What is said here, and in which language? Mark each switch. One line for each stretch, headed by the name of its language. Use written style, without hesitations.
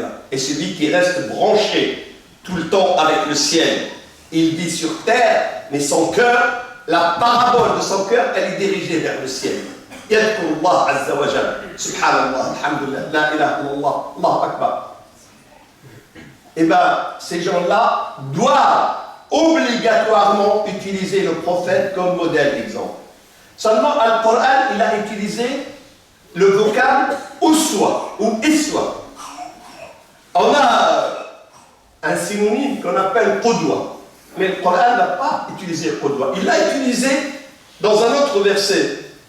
French: Et celui qui reste branché tout le temps avec le ciel, il vit sur terre, mais son cœur, la parabole de son cœur, elle est dirigée vers le ciel.
Arabic: يذكر الله عز وجل سبحان الله الحمد لله لا إله إلا الله الله أكبر.
French: Eh bien, ces gens-là doivent obligatoirement utiliser le prophète comme modèle d'exemple. Seulement, le Coran, il a utilisé le vocable uswa ou iswa. On a un synonyme qu'on appelle qudwa, mais le Coran n'a pas utilisé qudwa. Il l'a utilisé dans un autre verset.